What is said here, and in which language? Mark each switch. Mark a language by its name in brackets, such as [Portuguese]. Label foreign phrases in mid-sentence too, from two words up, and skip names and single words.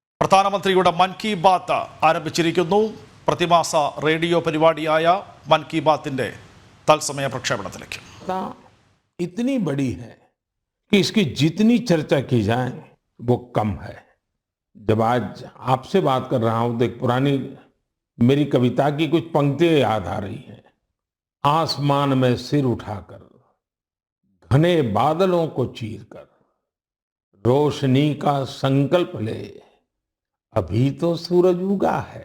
[Malayalam] പ്രധാനമന്ത്രിയുടെ മൻ കി ബാത്ത് ആരംഭിച്ചിരിക്കുന്നു. പ്രതിമാസ റേഡിയോ പരിപാടിയായ മൻ കി ബാത്തിന്റെ തത്സമയ പ്രക്ഷേപണത്തിലേക്ക്. [Hindi] इतनी बड़ी है कि इसकी जितनी चर्चा की जाए वो कम है। जब आज आपसे बात कर रहा हूं तो एक पुरानी मेरी कविता की कुछ पंक्तियां याद आ रही हैं। आसमान में सिर उठाकर घने बादलों को चीरकर रोशनी का संकल्प ले, अभी तो सूरज उगा है।